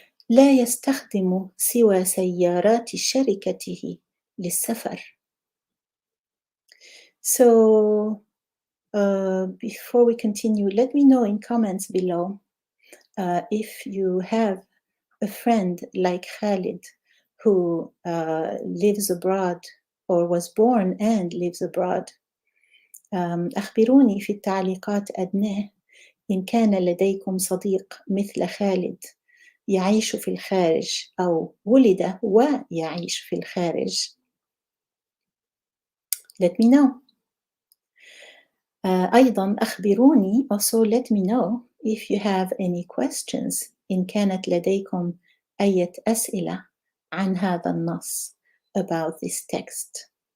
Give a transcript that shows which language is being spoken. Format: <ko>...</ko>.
<ar>لا يستخدم سوى سيارات شركته للسفر.</ar> <en>So before we continue, let me know in comments below if you have a friend like Khalid who lives abroad or was born and lives abroad.</en> <ar>أخبروني في التعليقات أدناه إن كان لديكم صديق مثل خالد يعيش في الخارج أو ولد ويعيش في الخارج.</ar> <en>Let me know.</en> <ar>أيضا أخبروني,</ar> <en>also let me know if you have any questions</en> <ar>إن كانت لديكم أي أسئلة عن هذا النص</ar> <en>about this text.</en>